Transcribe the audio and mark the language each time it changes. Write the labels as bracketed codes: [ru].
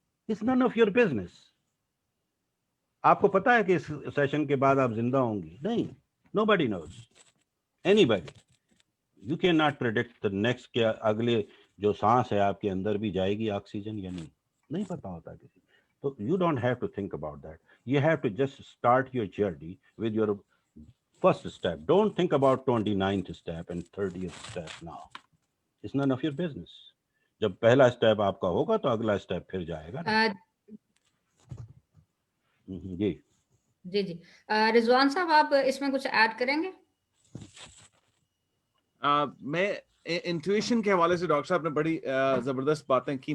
[en] It's none of your business. [ur] आपको पता है कि इस सेशन के बाद आप जिंदा होंगी? नहीं, [en] Nobody knows, anybody. You cannot predict the next [ur] کہ اگلے جو سانس ہے آپ کے اندر بھی جائے گی آکسیجن یا نہیں پتا ہوتا کسی. تو [en] you don't have to think about that. You have to just start your journey with your first step. Don't think about 29th step and 30th step now. It's none of your business. [ur] جب پہلا step آپ کا ہوگا تو اگلا step پھر جائے گا نا. جی جی جی رضوان صاحب آپ اس میں کچھ ایڈ کریں گے؟ میں انٹویشن کے حوالے سے ڈاکٹر صاحب نے بڑی زبردست باتیں کی.